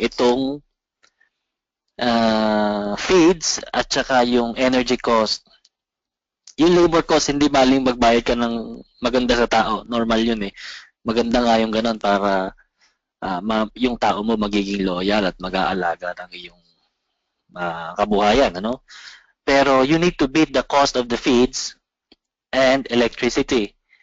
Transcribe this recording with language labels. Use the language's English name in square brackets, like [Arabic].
[Filipino] Itong feeds at saka yung energy cost. Yung labor cost, hindi baling magbayad ka ng maganda sa tao. Normal yun eh. Maganda nga yung ganun para yung tao mo magiging loyal at mag-aalaga ng iyong kabuhayan. Ano? Pero [English] you need to beat the cost of the feeds and electricity.